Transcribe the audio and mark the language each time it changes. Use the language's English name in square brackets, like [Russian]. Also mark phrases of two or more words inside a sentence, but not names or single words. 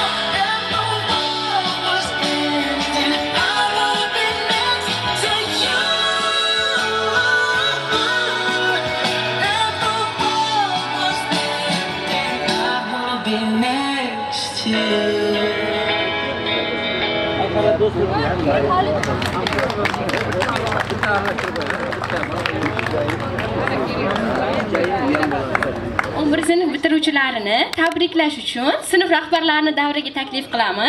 [English] If the world was ending, I wanna be next to you. If the world was ending, I wanna be next to you. [Uzbek] sinf bitiruvchilarini tabriklash uchun sinf rahbarlarini davraga taklif qilamiz.